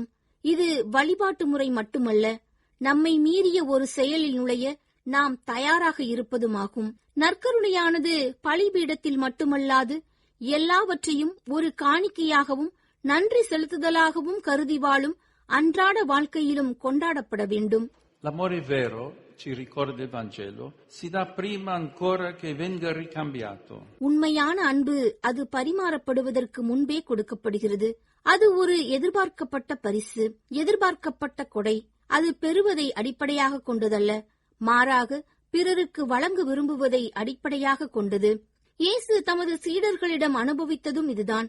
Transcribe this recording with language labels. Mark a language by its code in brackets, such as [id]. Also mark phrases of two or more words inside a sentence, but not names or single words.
[ta] இது வழிபாட்டு முறை மட்டுமல்ல, நம்மை மீறிய ஒரு செயலில் நுழைய நாம் தயாராக இருப்பதுமாகும். நற்கருணையானது பலிபீடத்தில் மட்டுமல்லாது எல்லாவற்றையும் ஒரு காணிக்கையாகவும் நன்றி செலுத்துதலாகவும் கருதி வாழும் அன்றாட வாழ்க்கையிலும் கொண்டாடப்பட வேண்டும். [it] L'amore vero, ci ricorda il Vangelo, si dà prima ancora che venga ricambiato. [ta] உண்மையான அன்பு அது பரிமாறப்படுவதற்கு முன்பே கொடுக்கப்படுகிறது. அது ஒரு எதிர்பார்க்கப்பட்ட பரிசு, எதிர்பார்க்கப்பட்ட கொடை. அது பெறுவதை அடிப்படையாக கொண்டதல்ல, மாறாக பிறருக்கு வழங்க விரும்புவதை அடிப்படையாக கொண்டது. இயேசு தமது சீடர்களிடம் அனுபவித்ததும் இதுதான்.